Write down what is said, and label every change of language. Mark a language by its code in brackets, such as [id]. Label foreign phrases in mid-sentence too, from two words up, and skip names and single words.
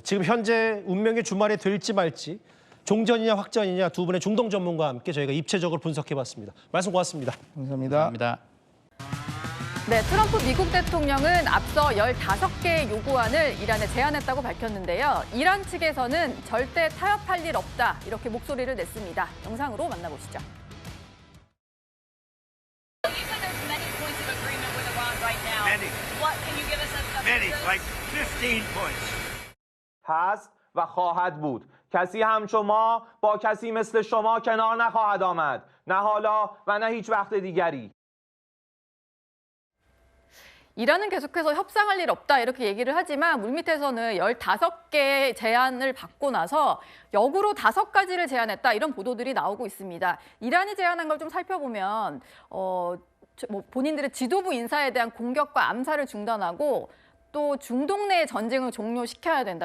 [ko] 지금 현재 운명의 주말에 될지 말지 종전이냐 확전이냐 두 분의 중동 전문가와 함께 저희가 입체적으로 분석해봤습니다. 말씀 고맙습니다. 감사합니다. 감사합니다. 네, 트럼프 미국 대통령은 앞서 15개의 요구안을 이란에 제안했다고 밝혔는데요. 이란 측에서는 절대 타협할 일 없다 이렇게 목소리를 냈습니다. 영상으로 만나보시죠. [en] You said there's many points of agreement with Iran right now. Many. What can you give us a Many, like 15 points. [fa] هست و خواهد بود. کسی همچون ما با کسی مثل شما کنار نخواهد آمد. نه حالا و نه هیچ وقت دیگری. [ko] 이란은 계속해서 협상할 일 없다 이렇게 얘기를 하지만 물밑에서는 15개 제안을 받고 나서 역으로 5가지를 제안했다 이런 보도들이 나오고 있습니다. 이란이 제안한 걸 좀 살펴보면 본인들의 지도부 인사에 대한 공격과 암살을 중단하고 또 중동 내 전쟁을 종료시켜야 된다.